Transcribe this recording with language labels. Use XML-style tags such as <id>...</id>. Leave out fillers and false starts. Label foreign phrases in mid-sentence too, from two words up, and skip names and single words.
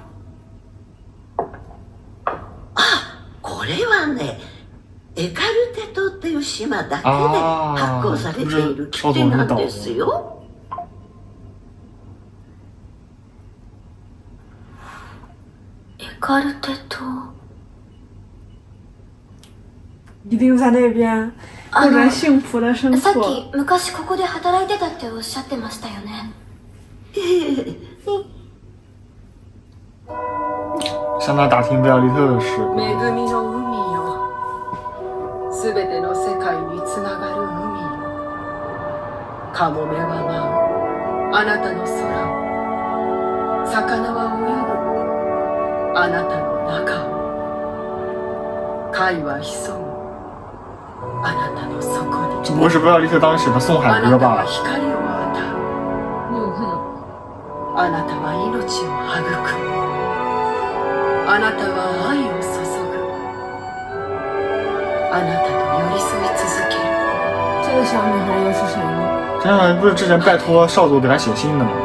<ja>これはね、エカルテ島っていう島だけで発行されている切手なんですよ。エカルテ島。</ja> <zh>一定在那边过着幸福的生活。</zh> <ja>さっき昔ここで働いてたっておっしゃってましたよね。</ja> <zh>向他打听维尔利特的事。</zh> <ja>恵みの海よ、すべての世界につながる海よ。カモメは舞うあなたの空を、魚は泳ぐあなたの中を、貝は潜むあなたの底に。</ja> <zh>只不过是维尔利特当时的宋海歌吧。</zh> <ja>光を与う。</ja> <zh>有可能。</zh> <ja>あなたは命を育む。あなたは愛を注ぐ。あなたと寄り添い続ける。</ja> <zh>这个小女孩又是谁呢？这样不是之前拜托少佐给他写信的吗？</zh>